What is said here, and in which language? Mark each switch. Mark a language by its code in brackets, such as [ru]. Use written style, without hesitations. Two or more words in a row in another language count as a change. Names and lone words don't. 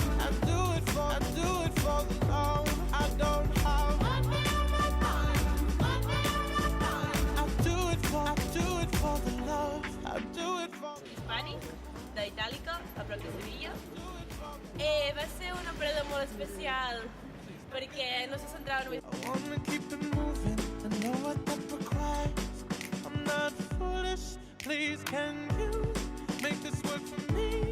[en] I do it for the love. I don't have one thing on my mind, one thing on my mind. I do it for the love. I do it for [ca] Hispànic, d'Itàlica, a prop de Sevilla. Va ser una presa molt especial perquè no se centrava només. [en] I wanna keep it moving, I know what that requires. I'm not foolish, please can you make this work for me?